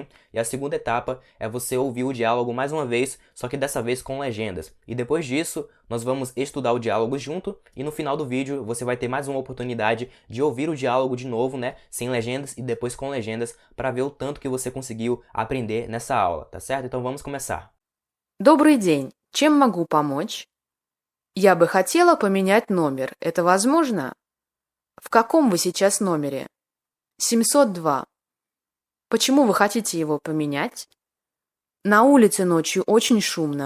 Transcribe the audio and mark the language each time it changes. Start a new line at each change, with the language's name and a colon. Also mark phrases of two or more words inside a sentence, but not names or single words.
Portuguese: E a segunda etapa é você ouvir o diálogo mais uma vez, só que dessa vez com legendas. E depois disso, nós vamos estudar o diálogo junto e no final do vídeo você vai ter mais uma oportunidade de ouvir o diálogo de novo, né, sem legendas e depois com legendas, para ver o tanto que você conseguiu aprender nessa aula, tá certo? Então vamos começar.
Russian: Добрый день. Чем могу помочь? Я бы хотела поменять номер. Это возможно? В каком вы сейчас номере? 702. Почему вы хотите его поменять? На улице ночью очень шумно.